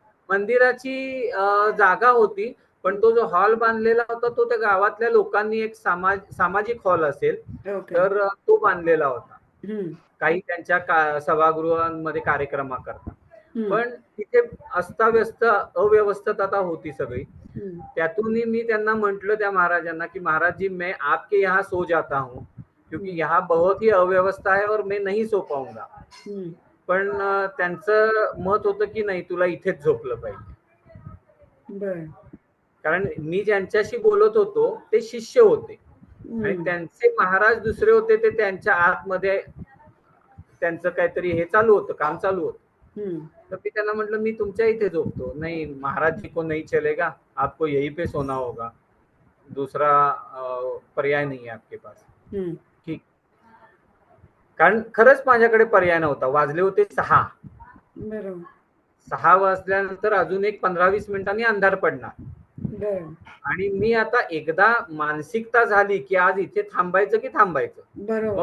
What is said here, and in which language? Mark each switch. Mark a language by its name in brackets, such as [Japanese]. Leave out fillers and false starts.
[Marathi] मंदिराची जागा होती, पण तो जो हॉल बांधलेला होता तो त्या गावातल्या लोकांनी एक सामाजिक हॉल असेल ओके. तर तो बांधलेला होता, हम्म. काही त्यांच्या सभागृहांमध्ये कार्यक्रमाकरता. हम्म. पण तिथे अस्ताव्यस्त अव्यवस्थितता होती सगळी. हम्म. त्यातूनही मी त्यांना म्हंटल त्या महाराजांना की [Hindi] महाराज जी मैं आपके यहाँ सो जाता हूँ क्योंकि यहाँ बहुत ही अव्यवस्था है और मैं नहीं सो पाऊंगा. [Marathi] हम्म. पण त्यांचं मत होतं की नाही तुला इथेच झोपलं पाहिजे. बर. कारण मी ज्यांच्याशी बोलत होतो ते शिष्य होते आणि हम्म. त्यांचे महाराज दुसरे होते, ते त्यांच्या आतमध्ये त्यांचं काहीतरी हे चालू होतं, काम चालू होतं. हम्म. तर मी त्यांना म्हटलं मी तुमच्या इथे झोपतो. [Hindi] नाही महाराज जी को नहीं चलेगा, आपको यही पे सोना होगा, दूसरा पर्याय नहीं है आपके पास. [Marathi] हम्म. ठीक. कारण खरंच माझ्याकडे पर्याय नव्हता. वाजले होते 6. बरोबर. 6 वाजल्यानंतर अजून एक 15-20 मिनिटांनी अंधार पडणार. बर. आणि मी आता एकदा मानसिकता झाली की आज इथे थांबायचं की थांबायचं, बरोबर.